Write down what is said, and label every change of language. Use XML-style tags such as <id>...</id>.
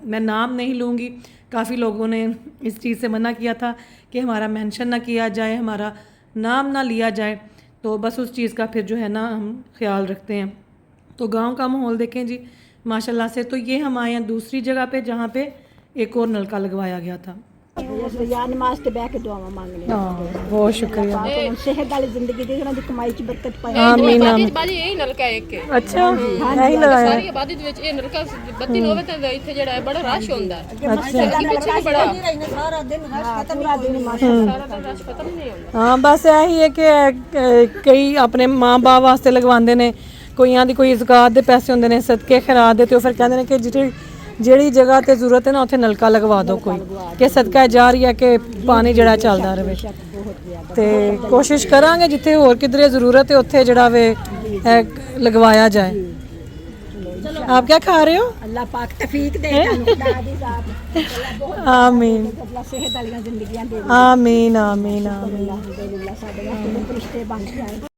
<hi>मैं नाम नहीं लूँगी, काफ़ी लोगों ने इस चीज़ से मना किया था कि हमारा मेंशन ना किया जाए, हमारा नाम ना लिया जाए, तो बस उस चीज़ का फिर जो है ना हम ख्याल रखते हैं। तो गांव का माहौल देखें जी माशाल्लाह से। तो ये हम आए हैं दूसरी जगह पे जहाँ पे एक और नलका लगवाया गया था।</hi> <pa>नमाज ते बैठ के दुआवां मांगने।</pa> <hi>बहुत शुक्रिया।</hi> <pa>सेहत वाली जिंदगी दे ਉਹਨਾਂ ਦੀ ਕਮਾਈ ਚ ਬਰਕਤ ਪਾਏ।</pa> <hi>आमीन आमीन।</hi> <pa>ਬਾਜੀ ਇਹ ਨਲਕਾ ਇੱਕ ਹੈ।</pa> <hi>अच्छा यही लगाया</hi> <pa>ਸਾਰੀ ਆਬਾਦੀ ਦੇ ਵਿੱਚ ਇਹ ਨਲਕਾ ਬੱਤੀ ਹੋਵੇ ਤਾਂ ਇੱਥੇ ਜਿਹੜਾ ਹੈ ਬੜਾ ਰਸ਼ ਹੁੰਦਾ ਹੈ।</pa> <hi>अच्छा</hi> <pa>ਪਿੱਛੇ ਵੀ ਬੜਾ ਸਾਰਾ ਦਿਨ ਰਸ਼ ਖਤਮ ਨਹੀਂ ਦਿਨ ਮਾਸ਼ਾਅੱਲਾ ਸਾਰਾ ਦਿਨ ਰਸ਼ ਖਤਮ ਨਹੀਂ ਹੁੰਦਾ।</pa> <hi>हाँ बस यही है कि कई अपने माँ बाप वास्ते लगवाते हैं, कोई दी कोई ज़कात दे पैसे होंगे ने, सदके खैरात दे, तो फिर कहते हैं कि</hi> <pa>ਜਿਹੜੀ ਜਗ੍ਹਾ ਤੇ ਜ਼ਰੂਰਤ ਹੈ ਨਾ ਉੱਥੇ ਨਲਕਾ ਲਗਵਾ ਦਿਓ ਕੋਈ, ਕਿ ਸਦਕਾ ਜਾਰੀ ਹੈ ਕਿ ਪਾਣੀ ਜਿਹੜਾ ਚੱਲਦਾ ਰਹੇ। ਤੇ ਕੋਸ਼ਿਸ਼ ਕਰਾਂਗੇ ਜਿੱਥੇ ਹੋਰ ਕਿਧਰੇ ਜ਼ਰੂਰਤ ਹੈ ਉੱਥੇ ਜਿਹੜਾ ਵੇ ਲਗਵਾਇਆ ਜਾਏ।</pa> <hi>आप क्या खा रहे हो? अल्लाह पाक तौफीक दे</hi> <pa>ਤੁਹਾਨੂੰ ਖੁਦਾ ਦੀ ਜ਼ਾत</pa> <hi>आमीन</hi> <pa>ਅੱਲਾਹ ਸਿਹਤ ਵਾਲੀਆਂ ਜ਼ਿੰਦਗੀਆਂ ਦੇ</pa> <hi>आमीन आमीन आमीन।</hi> <pa>ਅਲਹਮਦੁਲਿल्लाह ਸਾਡੇ ਵਾਸਤੇ ਰਿਸ਼ਤੇ ਬਣ ਕੇ ਆਏ।</pa>